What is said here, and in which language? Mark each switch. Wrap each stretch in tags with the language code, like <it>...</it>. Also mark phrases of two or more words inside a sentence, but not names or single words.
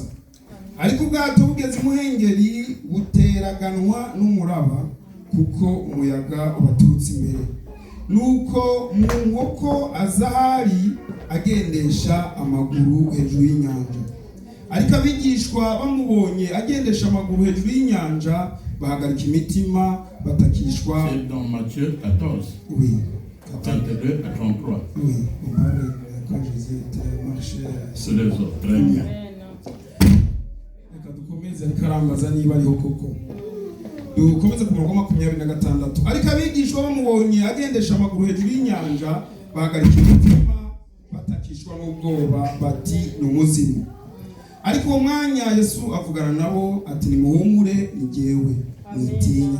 <rw>Ariko ubwato bugeze imuhengeri buteraganwa n'umuraba kuko umuyaga ubaturutse imbere. Nuko mu nkoko azahari agendesha amaguru hejuru y'inyanja. Ariko abigishwa bamubonye agendesha amaguru hejuru y'inyanja bahagarika imitima batakishwa.</rw> <fr>C'est dans Matthieu 14. Oui. 22 à 33. Oui. Quand Jésus était marché sur les eaux. Très bien.</fr> <rw>Dukomeze karambaza niba ariho koko. Dukomeze ku murongo 26. Ariko abigishwa bamubonye agendesha amaguru hejuru y'inyanja bahagarika imitima batakishwa n'ubwoba bati ni umuzimu. Ariko uwo mwanya Yesu avugana nabo ati nimuhumure ni jyewe mwitinya.</rw>